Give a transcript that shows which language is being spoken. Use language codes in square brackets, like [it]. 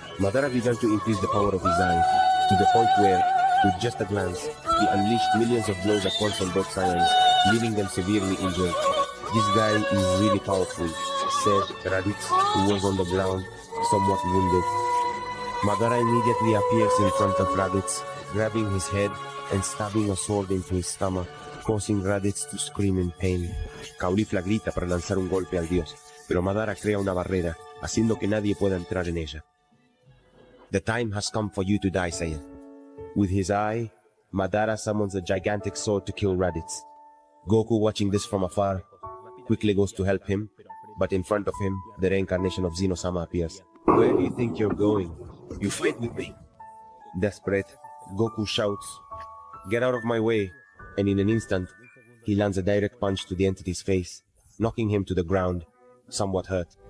[en] Madara began to increase the power of his eye, to the point where, with just a glance, he unleashed millions of blows at once on both Saiyans, leaving them severely injured. This guy is really powerful, said Raditz, who was on the ground, somewhat wounded. Madara immediately appears in front of Raditz, grabbing his head and stabbing a sword into his stomach, causing Raditz to scream in pain. [es] Caulifla grita para lanzar un golpe al dios, pero Madara crea una barrera, haciendo que nadie pueda entrar en ella. [en] The time has come for you to die, Saiyan. With his eye, Madara summons a gigantic sword to kill Raditz. Goku, watching this from afar, quickly goes to help him, but in front of him, the reincarnation of Zeno-sama appears. Where do you think you're going? You fight with me. Desperate, Goku shouts, "Get out of my way," and in an instant, he lands a direct punch to the entity's face, knocking him to the ground, somewhat hurt.